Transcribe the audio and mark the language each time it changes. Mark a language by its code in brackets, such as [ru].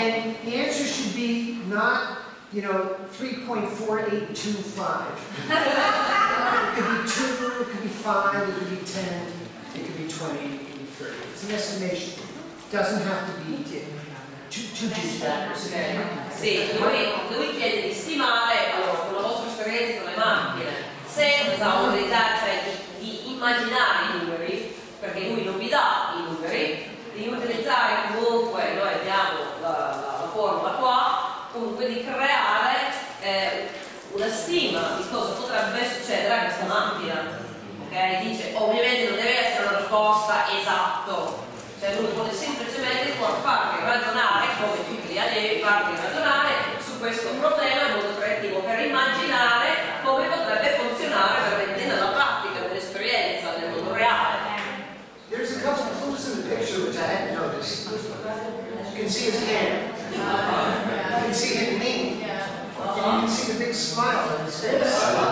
[en] And the answer should be not, 3.4825. It could be 2, it could be 5, it could be 10, it could be 20, it could be 30. It's an estimation. It doesn't have to be two factors. [it] Sì, lui chiede di stimare, allora, con la vostra esperienza con le macchine, senza utilizzare, cioè di immaginare i numeri, perché lui non vi dà i numeri, di utilizzare comunque, noi abbiamo la formula qua, comunque di creare una stima di cosa potrebbe succedere a questa macchina. Ok? Dice, ovviamente non deve essere una risposta esatta, cioè uno vuole semplicemente farvi ragionare, come tutti gli allievi, farvi ragionare su questo problema in modo creativo, per immaginare come potrebbe funzionare veramente nella pratica, nell'esperienza, nel mondo reale. [en] There's a couple of clues in the picture which I hadn't noticed. You can see his hand. You can see him lean. And you can see the big smile on his face.